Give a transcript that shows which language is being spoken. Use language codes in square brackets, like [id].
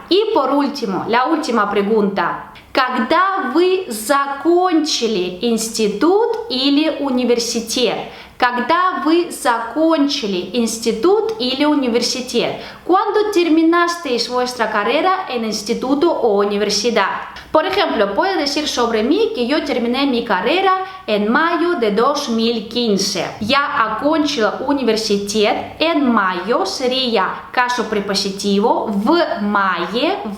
[es] Y por último, la última pregunta. [ru] Когда вы закончили институт или университет? Когда вы закончили институт или университет? [es] ¿Cuándo terminasteis vuestra carrera en instituto o universidad? Por ejemplo, puedo decir sobre mí que yo terminé mi carrera en mayo de 2015. [ru] Я окончила университет [es] en mayo sería caso prepositivo [ru] в мае.